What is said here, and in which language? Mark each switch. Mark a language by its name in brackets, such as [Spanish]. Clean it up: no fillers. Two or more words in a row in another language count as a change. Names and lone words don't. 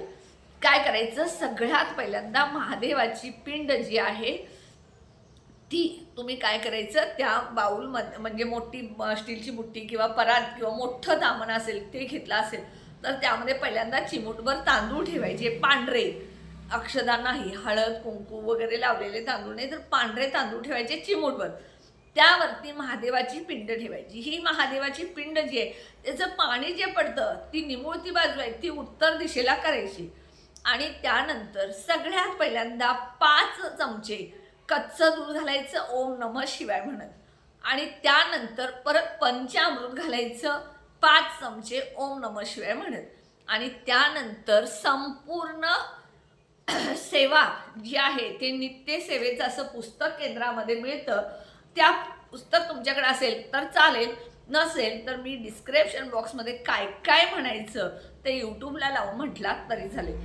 [Marathi] काय करायचं, सगळ्यात पहिल्यांदा महादेवाची पिंड जी आहे ती तुम्ही काय करायचं, त्या बाऊलमध्ये म्हणजे मोठी स्टीलची बुट्टी किंवा परात किंवा मोठं तामण असेल ते घेतलं असेल तर त्यामध्ये पहिल्यांदा चिमूटभर तांदूळ ठेवायचे, पांढरे, अक्षदा नाही, हळद कुंकू वगैरे लावलेले तांदूळ नाही तर पांढरे तांदूळ ठेवायचे चिमूटभर. त्यावरती महादेवाची पिंड ठेवायची. ही महादेवाची पिंड जी आहे त्याचं पाणी जे पडतं ती निमुळती बाजू आहे ती उत्तर दिशेला करायची. आणि त्यानंतर सगळ्यात पहिल्यांदा 5 चमचे कच्चं दूध घालायचं [Sanskrit] ओम नमः शिवाय [Marathi] म्हणत. आणि त्यानंतर परत पंचामृत घालायचं 5 चमचे [Sanskrit] ओम नमः शिवाय [Marathi] म्हणत. आणि त्यानंतर संपूर्ण सेवा जी आहे ते नित्य सेवेचं असं पुस्तक केंद्रामध्ये मिळतं. त्या पुस्तक तुमच्याकडे असेल तर चालेल, नसेल तर मी [English] description boxमध्ये [Marathi] काय काय म्हणायचं ते यूट्यूबला लावून म्हटलात तरी चालेल.